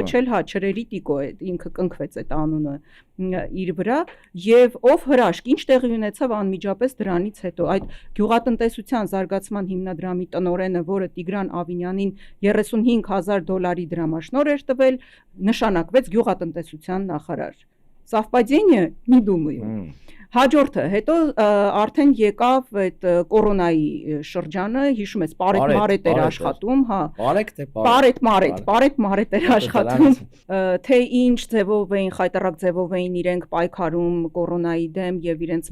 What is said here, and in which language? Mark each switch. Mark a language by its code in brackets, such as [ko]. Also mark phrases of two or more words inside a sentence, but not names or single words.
[hy] կոչել, չրերի տիկո է, ինքը կնքվեց այդ անունը իր վրա, եւ ով հրաշք, ինչ տեղի ունեցավ անմիջապես դրանից հետո, այդ գյուղատնտեսության զարգացման հիմնադրամի տնօրենը, որը Տիգրան Ավինյանին $35,000 դրամաշնոր էր տվել, նշանակվեց գյուղատնտեսության նախարար։ [ru] Совпадение, не думаю։ [hy] Հաջորդը, հետո արդեն եկավ այդ կորոնայի շրջանը, հիշում ես, Պարետ էր աշխատում, հա։ Պարետ էր աշխատում, թե ինչ ձևով էին, խայտառակ ձևով էին իրենք պայքարում կորոնայի դեմ եւ իրենց